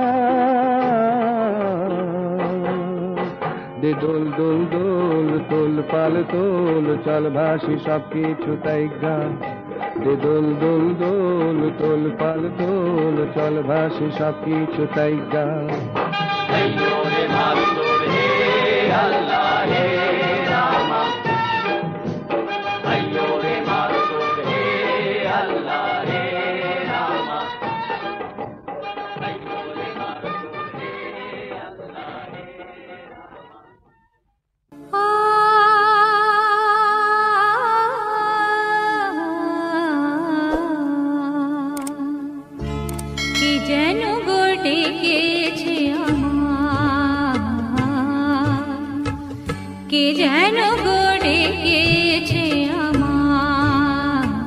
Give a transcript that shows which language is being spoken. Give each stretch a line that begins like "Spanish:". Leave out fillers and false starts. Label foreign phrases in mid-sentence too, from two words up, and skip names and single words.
Bangla: দে দোল দোল দোল তোল পাল তোল চল ভাসি সব কিছু তাই গা। দে দোল দোল দোল তোল পাল তোল চল ভাসি সব কিছু তাই গা।
Hindi: अय्यो रे मारो जोर हे अल्लाह हे रामा, अय्यो रे मारो जोर हे अल्लाह हे रामा, अय्यो रे मारो जोर हे अल्लाह हे रामा।
Bangla: কি যেন গো ডেকেছে আমার, কে যেন গো ডেকেছে আমার।